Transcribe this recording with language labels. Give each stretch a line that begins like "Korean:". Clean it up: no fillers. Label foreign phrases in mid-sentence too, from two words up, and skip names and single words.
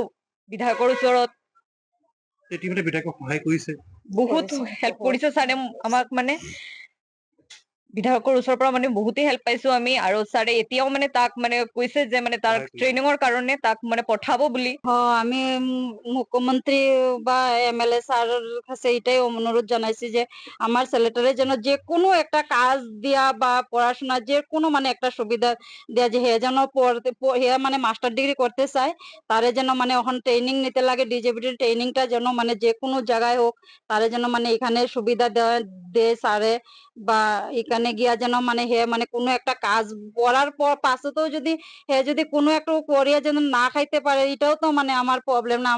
Assamese: বিধায়কৰ ওচৰত ইতিমধ্যে বিধায়কক সহায় কৰিছে, বহুত হেল্প কৰিছে ছাৰে আমাক। মানে বিধায়কৰ ওচৰৰ পৰা মানে বহুতেই হেল্প পাইছো আমি, আৰু ছাৰে এতিয়াও মানে তাক মানে কৈছে যে মানে তাৰ সহায় কৰিছে। ট্ৰেইনিঙৰ কাৰণে তাক মানে পঠাব বুলি।
Bangla: আমি মুখ্যমন্ত্রী বা এমএলএ স্যারের কাছে এটাই অনুরোধ জানাইছি যে আমার ছেলেটারে যেন যে কোনো একটা কাজ দিয়া বা পড়াশোনা যে কোনো মানে একটা সুবিধা দেয়া, যে হে যেন হে মানে
English: master degree
Bangla: করতে চায়, তারে যেন মানে এখন ট্রেনিং নিতে লাগে,
English: disability training
Bangla: যেন মানে যে কোনো জায়গায় হোক তারে যেন মানে এখানে সুবিধা দেয় স্যারে, বা এখানে গিয়া যেন মানে হে মানে কোনো একটা কাজ পড়ার পর পাশেতেও যদি হে যদি কোনো একটা করিয়া যেন না খাইতে পারে, এটাও তো মানে আমার প্রবলেম না।